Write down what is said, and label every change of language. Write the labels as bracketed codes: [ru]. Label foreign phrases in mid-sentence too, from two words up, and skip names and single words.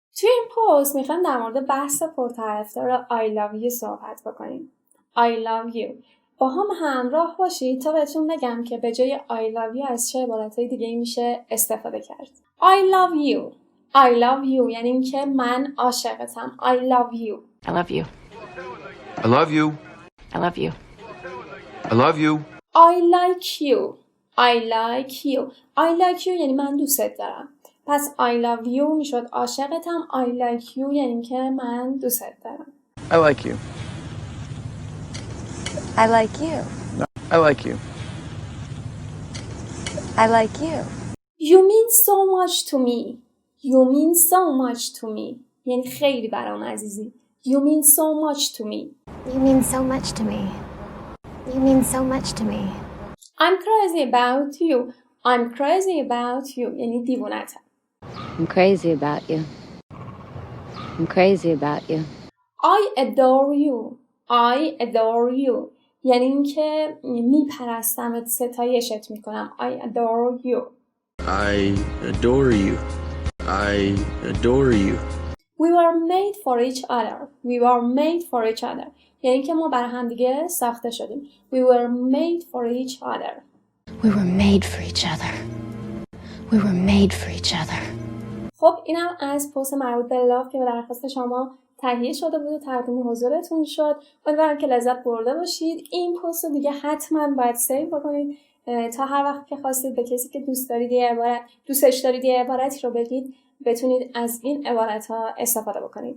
[fa] توی این پست میخوایم در مورد بحث پرطرفدار [en] I love you [fa] صحبت بکنیم. [en] I love you. [fa] با هم همراه باشید تا بهتون بگم که به جای [en] I love you [fa] از چه عبارتهای دیگه میشه استفاده کرد. [en] I love you. I love you [fa] یعنی این که من عاشقتم. [en] I love you. I love you. I love you. I love you. I love you. I like you. I like you. I like you [fa] یعنی من دوستت دارم. پس [en] I love you [fa] میشد عاشقتم. [en] I like you [fa] یعنی که من دوستت دارم. [en] I like you. I like you. I like you. I like you. You mean so much to me. You mean so much to me. [fa] یعنی خیلی برام عزیزی. [en] You mean so much to me. You mean so much to me. You mean so much to me. I'm crazy about you. I'm crazy about you. [fa] یعنی دیوونتم. [en] I'm crazy about you. I'm crazy about you. I adore you. I adore you. [fa] یعنی اینکه میپرستمت، ستایشت میکنم. [en] I adore you. I adore you. I adore you. We were made for each other. We were made for each other. [fa] یعنی که ما برای هم دیگه ساخته شدیم. [en] We were made for each other. We were made for each other. We were made for each other. [fa] خب اینم از پست مربوط به لاف که به درخواست شما تهیه شده بود و تقدیم حضورتون شد. امیدوارم که لذت برده باشید. این پست رو دیگه حتما باید سیو بکنید تا هر وقت که خواستید به کسی که دوستش دارید یه عبارتی رو بگید بتونید از این عبارت ها استفاده بکنید.